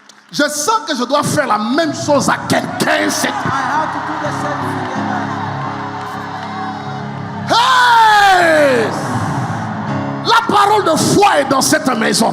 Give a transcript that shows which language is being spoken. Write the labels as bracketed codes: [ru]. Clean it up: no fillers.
[fr] Je sens que je dois faire la même chose à quelqu'un. [en] I have to do the same thing. Hey! [fr] parole de foi est dans cette maison.